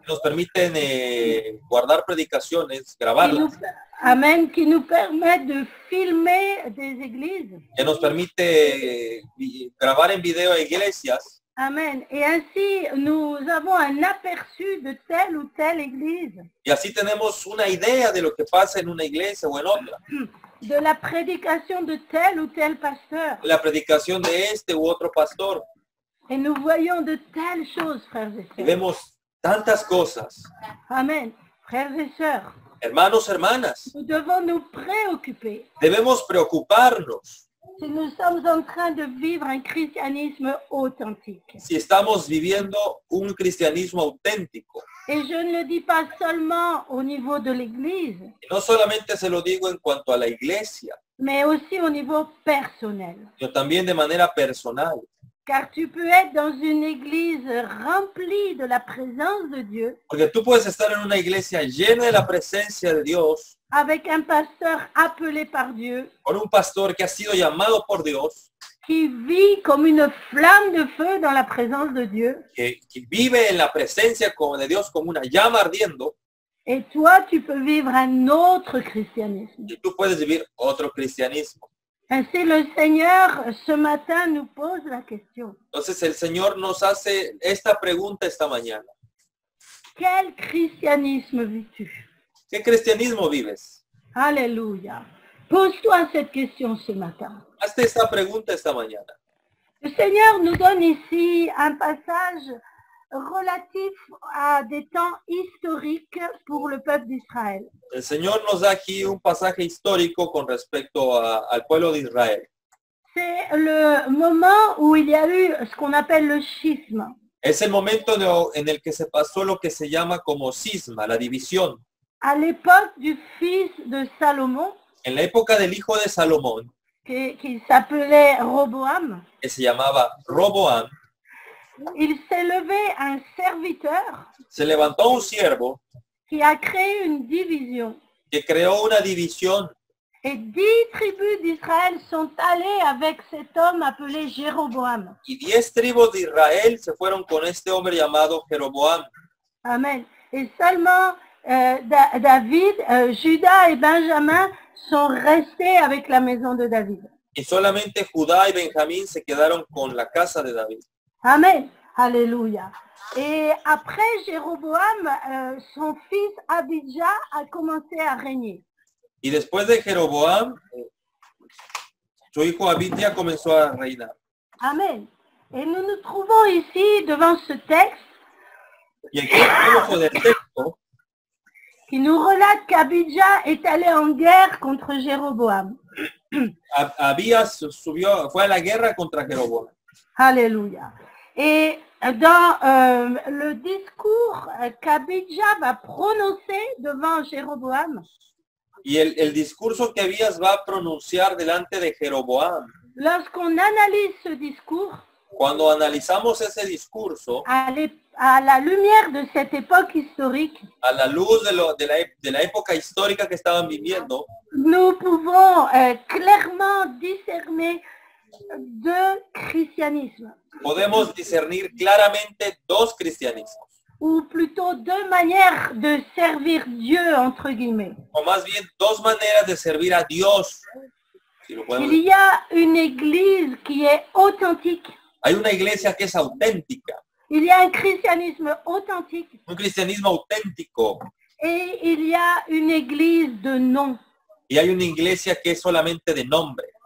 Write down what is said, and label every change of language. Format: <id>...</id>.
<es>que nos permiten guardar predicaciones,</es> <fr>qui</fr> <es>grabarlas,</es> <fr>nous, amen, qui nous permettent de filmer des églises.</fr> <es>que nos permite grabar en video iglesias. Amen.</es> <fr>Et ainsi, nous avons un aperçu de telle ou telle église,</fr> <es>Y así tenemos una idea de lo que pasa en una iglesia o en otra.</es> <fr>de la prédication de tel ou tel pasteur.</fr> <es>La predicación de este u otro pastor.</es> <fr>Et nous voyons de telles choses, frères et</fr> <es>Y</es> <fr>sœurs.</fr> <es>vemos tantas cosas.</es> <fr>Amen. Frères et sœurs,</fr> <es>Hermanos, hermanas,</es> <fr>nous devons nous préoccuper</fr> <es>debemos preocuparnos</es> <fr>si nous sommes en train de vivre un christianisme authentique.</fr> <es>si estamos viviendo un cristianismo auténtico.</es> <fr>Et je ne le dis pas seulement au niveau de l'Église,</fr> <es>Y no solamente se lo digo en cuanto a la iglesia,</es> <fr>mais aussi au niveau personnel.</fr> <es>sino también de manera personal.</es> <fr>Car tu peux être dans une église remplie de la présence de Dieu,</fr> <es>Porque tú puedes estar en una iglesia llena de la presencia de Dios,</es> <fr>avec un pasteur appelé par Dieu,</fr> <es>con un pastor que ha sido llamado por Dios,</es> <fr>qui vit comme une flamme de feu dans la présence de Dieu.</fr> <es>que vive en la presencia de Dios como una llama ardiendo,</es> <fr>Et toi, tu peux vivre un autre christianisme.</fr> <es>y tú puedes vivir otro cristianismo.</es> <fr>Ainsi, le Seigneur, ce matin, nous pose la question.</fr> <es>Entonces el Señor nos hace esta pregunta esta mañana.</es> <fr>Quel christianisme vis-tu?</fr> <es>¿Qué cristianismo vives?</es> <fr>Alléluia. Pose-toi cette question ce matin.</fr> <es>Hazte esta pregunta esta mañana.</es> <fr>Le Seigneur nous donne ici un passage relatif à des temps historiques pour le peuple d'Israël.</fr> <es>El Señor nos da aquí un pasaje histórico con respecto al pueblo de Israel.</es> <fr>C'est le moment où il y a eu ce qu'on appelle le schisme.</fr> <es>Es el momento en el que se pasó lo que se llama como cisma, la división.</es> <fr>À l'époque du fils de Salomon,</fr> <es>En la época del hijo de Salomón,</es> <fr>qui s'appelait Roboam,</fr> <es>que se llamaba Roboam,</es> <fr>il s'est levé un serviteur</fr> <es>se levantó un siervo</es> <fr>qui a créé une division.</fr> <es>que creó una división</es> <fr>Et 10 tribus d'Israël sont allées avec cet homme appelé Jéroboam.</fr> <es>y 10 tribus de Israel se fueron con este hombre llamado Jeroboam. Amen.</es> <fr>Et seulement David, Judas et Benjamin sont restés avec la maison de David.</fr> <es>Y solamente Judá y Benjamín se quedaron con la casa de David.</es> <fr>Amen. Alléluia. Et après Jéroboam, son fils Abijah a commencé à régner.</fr> <es>Y después de Jeroboam, su hijo Abijah comenzó a reinar. Amen.</es> <fr>Et nous nous trouvons ici devant ce texte</fr> <es>Y aquí tenemos en el texto</es> <fr>qui nous relate qu'Abijah est allé en guerre contre Jéroboam.</fr> <es>Abías fue a la guerra contra Jeroboam. Alléluia.</es> <fr>Et dans le discours qu'Abijah va prononcer devant Jéroboam,</fr> <es>Y el discurso que Abías va a pronunciar delante de Jeroboam,</es> <fr>lorsqu'on analyse ce discours</fr> <es>cuando analizamos ese discurso,</es> <fr>à la lumière de cette époque historique,</fr> <es>a la luz de la época histórica que estaban viviendo,</es> <fr>nous pouvons clairement discerner deux christianismes,</fr> <es>podemos discernir claramente dos cristianismos,</es> <fr>ou plutôt deux manières de servir Dieu, entre guillemets.</fr> <es>o más bien dos maneras de servir a Dios. Si lo podemos</es> <fr>Il y a une église qui est authentique.</fr> <es>Hay una iglesia que es auténtica,</es> <fr>Il y a un christianisme authentique</fr> <es>un cristianismo auténtico,</es> <fr>et il y a une église de nom.</fr> <es>y hay una iglesia que es solamente de nombre.</es>